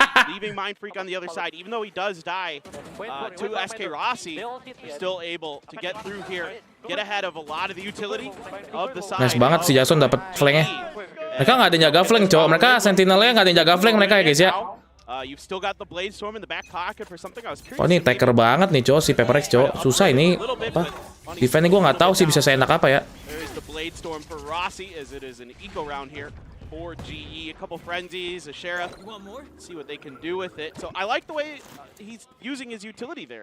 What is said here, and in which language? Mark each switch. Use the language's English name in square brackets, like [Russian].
[English] Leaving Mind Freak on the other side, even though he does die to SK Rossi, he's still able to get through here, get ahead of a lot of the utility of the side. [Indonesian] Nice banget si Jason dapat flanknya. Mereka nggak ada yang jaga flank cowok, mereka sentinelnya nggak ada yang jaga flank mereka ya guys ya. [English] You've still got the Blade Storm in the back pocket for something I was curious. [Indonesian] Oh ini taker banget nih cowok si Paperrex cowok, susah ini apa? Defense gue nggak tahu sih bisa seenak apa ya. [English] There is the Blade Storm for Rossi as it is an eco round here for GE. A couple frenzies, a sheriff. See what they can do with it. So I like the way he's using his utility there.